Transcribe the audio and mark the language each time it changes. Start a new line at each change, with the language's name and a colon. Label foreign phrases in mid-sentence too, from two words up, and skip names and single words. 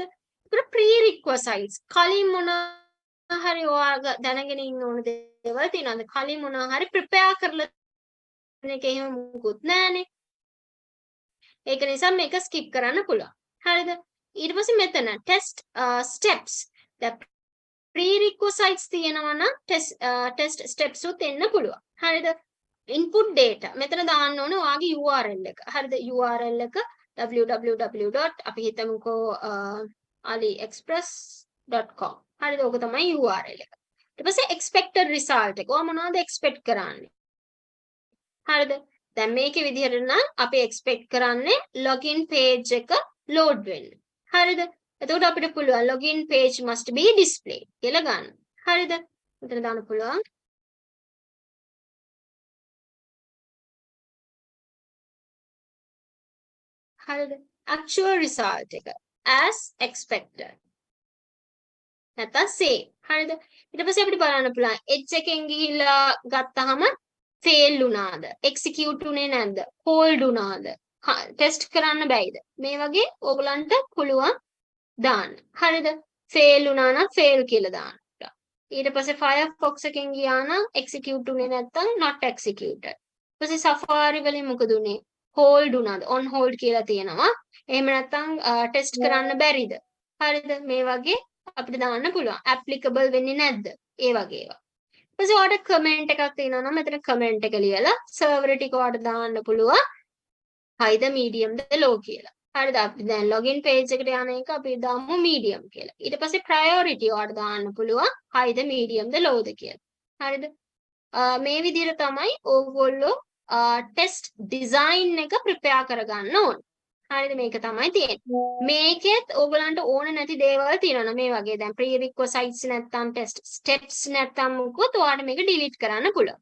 Sinhala: ඒකට ප්‍රීරික්වසයිට්ස් කලින් මොනවා හරි ඔයාලා දැනගෙන ඉන්න ඕන දේවල් තියෙනවද? කලින් මොනවා හරි ප්‍රිපෙයාර් කරලා එක එහෙම මුකුත් නැහනේ. ඒක නිසා මේක ස්කිප් කරන්න පුළුවන්. හරිද? ඊට පස්සේ මෙතන
English: test steps the prerequisites
Sinhala: තියෙනවා නම්
English: test steps
Sinhala: උත් එන්න පුළුවන්. හරිද?
English: input data
Sinhala: මෙතන දාන්න ඕන ඔයාගේ URL එක. හරිද? URL එක www. අපි හිතමුකෝ aliexpress.com. හරිද? ඕක තමයි URL එක. ඊට පස්සේ
English: expected result
Sinhala: එක. ඔයා මොනවද expect කරන්නේ? හරිද? දැන් මේකේ විදිහට නම් අපි expect කරන්නේ
English: login page
Sinhala: එක load වෙන්න. හරිද? එතකොට අපිට පුළුවන්
English: login page must be displayed
Sinhala: කියලා ගන්න. හරිද? මෙතන දාන්න පුළුවන්. හරිද?
English: actual result එක as expected.
Sinhala: නැත්නම් same. හරිද? ඊට පස්සේ අපිට බලන්න පුළුවන් edge එකෙන් ගිහිල්ලා ගත්තාම fail වුණාද? execute උනේ නැද්ද? hold වුණාද? ටෙස්ට් කරන්න බැයිද? මේ වගේ ඕගලන්ට පුළුවන් දාන්න. හරිද? fail වුණා නම් fail කියලා දාන්න. ඊට පස්සේ Firefox එකෙන් ගියා නම් execute උනේ නැත්නම්
English: not executed.
Sinhala: ඊට පස්සේ Safari වලින් මොකද උනේ? hold වුණාද?
English: on hold
Sinhala: කියලා තියෙනවා. එහෙම නැත්නම් ටෙස්ට් කරන්න බැරිද? හරිද? මේ වගේ අපිට දාන්න පුළුවන්. applicable වෙන්නේ නැද්ද? ඒ වගේ ඒවා. ඊපස්සේ ඔයාලට කමෙන්ට් එකක් තියෙනවා නම් මෙතන කමෙන්ට් එක ලියලා සර්වර් ටික ඔයාලට දාන්න පුළුවන්
English: high the medium the low
Sinhala: කියලා. හරිද? අපි දැන්
English: login page
Sinhala: එකට යන එක අපි දාමු medium කියලා. ඊට පස්සේ priority ඔයාලට දාන්න පුළුවන්
English: high the medium the low
Sinhala: ද කියලා. හරිද? මේ විදිහට තමයි ඕගොල්ලෝ
English: test design
Sinhala: එක ප්‍රිපෙයාර් කරගන්න ඕනේ. හරිද? මේක තමයි තියෙන්නේ. මේකෙත් ඕගලන්ට ඕන නැති දේවල් තියෙනවා මේ වගේ. දැන් prerequisites නැත්තම්
English: test steps
Sinhala: නැත්තම් මොකොත් ඔයාලට මේක delete කරන්න පුළුවන්.